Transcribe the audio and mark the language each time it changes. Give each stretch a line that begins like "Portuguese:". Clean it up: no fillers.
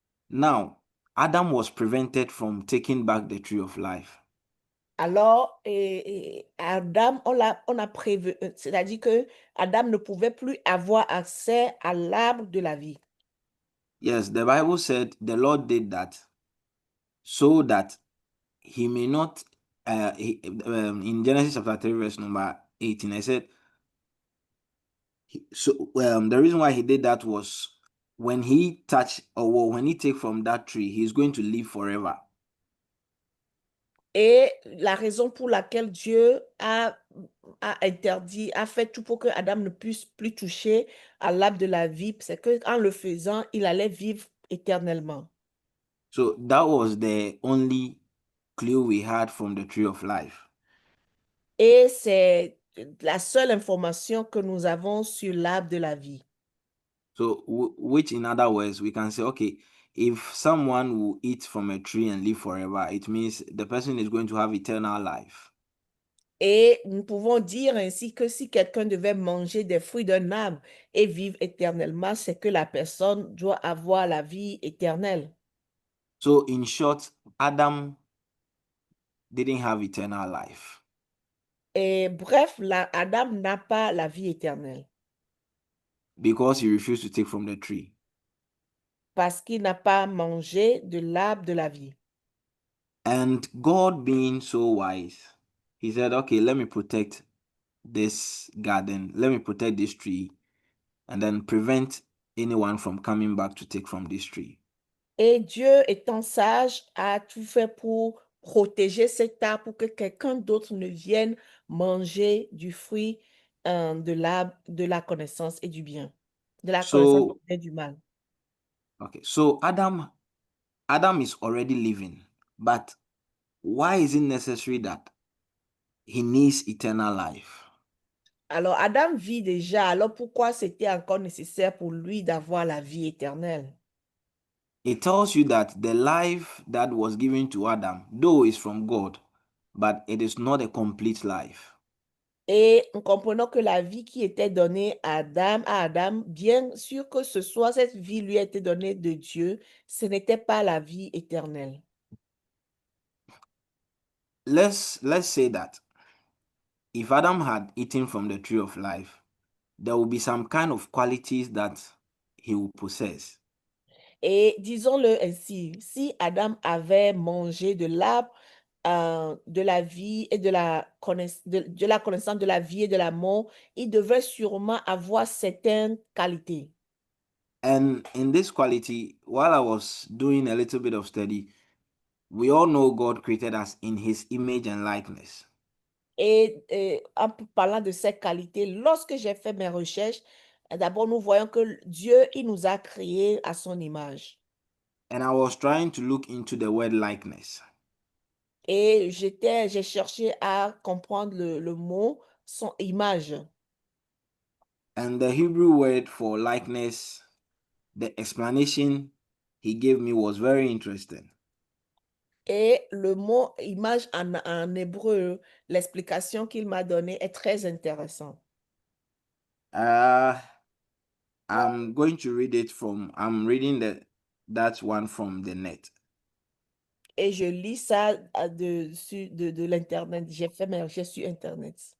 English: Now, Adam was prevented from taking back the tree of life.
French: Alors, Adam, on a prévu, c'est-à-dire que Adam ne pouvait plus avoir accès à l'arbre de la vie.
English: Yes, the Bible said the Lord did that so that he may not, in Genesis chapter 3, verse number 18, I said, the reason why he did that was when he touch or when he take from that tree, he's going to live forever.
French: Et la raison pour laquelle Dieu a interdit, a fait tout pour que Adam ne puisse plus toucher à l'arbre de la vie, c'est qu'en le faisant, il allait vivre éternellement.
English: So that was the only clue we had from the tree of life.
French: Et c'est la seule information que nous avons sur l'arbre de la vie.
English: So, which in other words, we can say, okay, if someone will eat from a tree and live forever, it means the person is going to have eternal life.
French: Et nous pouvons dire ainsi que si quelqu'un devait manger des fruits d'un arbre et vivre éternellement, c'est que la personne doit avoir la vie éternelle.
English: So, in short, Adam didn't have eternal life
French: Et bref, Adam n'a pas la vie éternelle
English: because he refused to take from the tree.
French: parce qu'il n'a pas mangé de l'arbre de la vie.
English: And God, being so wise, he said, okay, let me protect this garden, let me protect this tree, and then prevent anyone from coming back to take from this tree.
French: Et Dieu, étant sage, a tout fait pour protéger cet arbre pour que quelqu'un d'autre ne vienne manger du fruit de l'arbre de la connaissance et du bien, de la connaissance du
English: So,
French: bien et du mal.
English: okay, so Adam is already living, but why is it necessary that he needs eternal life?
French: Alors, Adam vit déjà, alors pourquoi c'était encore nécessaire pour lui d'avoir la vie éternelle?
English: It tells you that the life that was given to Adam, though is from God, but it is not a complete life.
French: Et nous comprenons que la vie qui était donnée à Adam, bien sûr que ce soit cette vie lui a été donnée de Dieu, ce n'était pas la vie éternelle.
English: Let's say that if Adam had eaten from the tree of life, there will be some kind of qualities that he will possess.
French: Et disons-le ainsi, si Adam avait mangé de l'arbre de la vie et de la connaissance de la vie et de la mort, il devait sûrement avoir certaines qualités.
English: And in this quality, while I was doing a little bit of study, we all know God created us in his image and likeness.
French: Et en parlant de ces qualités, lorsque j'ai fait mes recherches, d'abord nous voyons que Dieu, il nous a créés à son image.
English: And I was trying to look into the word likeness.
French: Et j'ai cherché à comprendre le mot, son image.
English: And the Hebrew word for likeness, the explanation he gave me was very interesting.
French: Et le mot image en hébreu, l'explication qu'il m'a donnée est très intéressante.
English: I'm going to read it I'm reading that one from the net.
French: Et je lis ça de l'Internet. J'ai fait mes recherches sur Internet.